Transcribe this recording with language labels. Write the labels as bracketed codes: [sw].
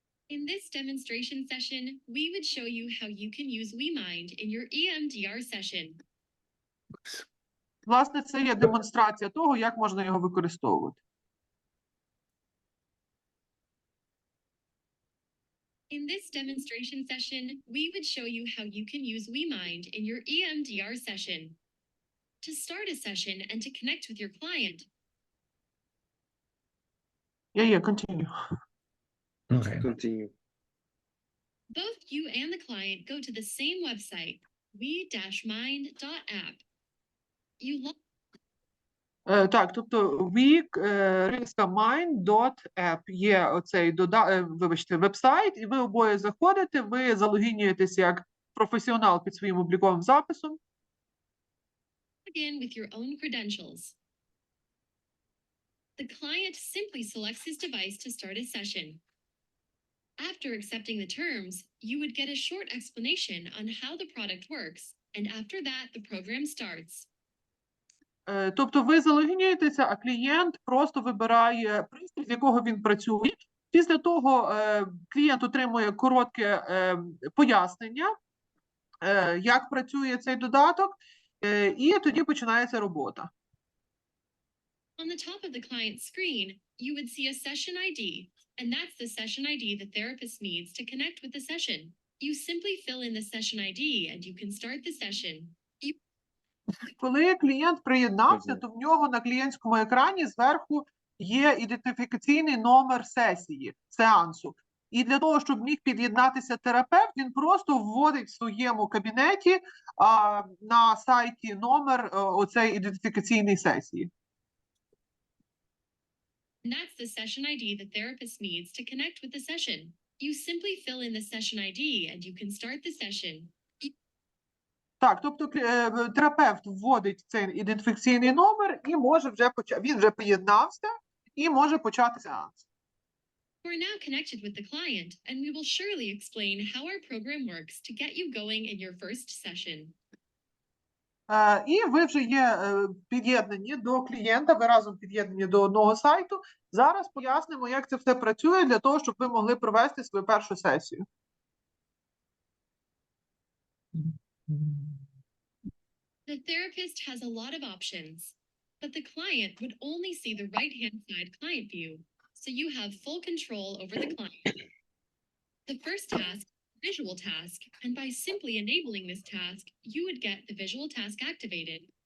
[en] In this demonstration session, we would show you how you can use WeMind in your EMDR session. [uk] Власне, це є демонстрація того, як можна його використовувати. [en] In this demonstration session, we would show you how you can use WeMind in your EMDR session. To start a session and to connect with your client, Yeah, continue. Okay. Continue. both you and the client go to the same website, we-mind.app. You log [uk] Так, тобто WeMind.app є оцей веб-сайт, і ви обоє заходите, ви залогінюєтесь як професіонал під своїм обліковим записом. [en] in with your own credentials. The client simply selects his device to start a session. After accepting the terms, you would get a short explanation on how the product works, and after that, the program starts. [uk] Тобто ви залогінюєтеся, а клієнт просто вибирає пристрій, з якого він працює. Після того клієнт отримує коротке пояснення, як працює цей додаток, і тоді починається робота. [en] On the top of the client's screen, you would see a session ID, and that's the session ID the therapist needs to connect with the session. You simply fill in the session ID and you can start the session. [uk] Коли клієнт приєднався, то в нього на клієнтському екрані зверху є ідентифікаційний номер сесії, сеансу. І для того, щоб міг під'єднатися терапевт, він просто вводить в своєму кабінеті на сайті номер оцей ідентифікаційний сесії. [en] And that's the session ID the therapist needs to connect with the session. You simply fill in the session ID and you can start the session. [uk] Так, тобто терапевт вводить цей ідентифікаційний номер і може він вже приєднався і може почати сеанс. [en] We're now connected with the client, and we will surely explain how our program works to get you going in your first session. [uk] І ви вже є під'єднані до клієнта, ви разом під'єднані до одного сайту. Зараз пояснимо, як це все працює для того, щоб ви могли провести свою першу сесію. [en] The therapist has a lot of options, but the client would only see the right-hand side client view, so you have full control over the client. The first task, visual task, and by simply enabling this task, you would get the visual task activated.